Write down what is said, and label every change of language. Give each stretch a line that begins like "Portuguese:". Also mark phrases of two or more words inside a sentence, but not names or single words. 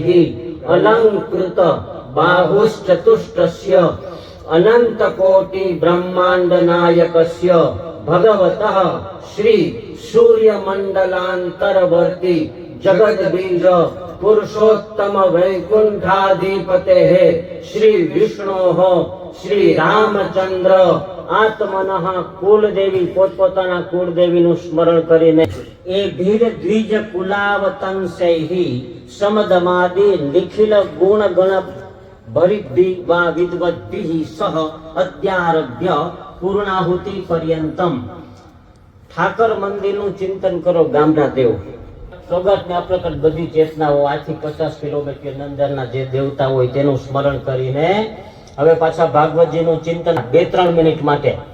Sanskrit: अलंकृत बाहुश्चतुष्टस्य अनंत कोटि ब्रह्मांड नायकस्य भगवतः श्री सूर्य मंडलांतरवर्ती जगत बीज पुरुषोत्तम वैकुंठाधिपतेः श्री विष्णोः श्री रामचंद्र आत्मनः कुलदेवी
Gujarati: પોતપોતાના કુલદેવીનું સ્મરણ કરીને
Sanskrit: ए भीर द्विज कुलावतंसैः समदमादि निखिल गुण गण भरिद्धि वा विद्वद्भिः सह अद्यारभ्य पूर्णाहुति पर्यन्तम्
Gujarati: ઠાકર મંદિરનું ચિંતન કરો ગામના દેવ સોગતને અપ્રકટ બધી ચેતનાઓ આથી 50 કિલોમીટર અંદરના જે દેવતા હોય તેનું સ્મરણ કરીને હવે પાછા ભાગવતજીનું ચિંતન 2-3 મિનિટ માટે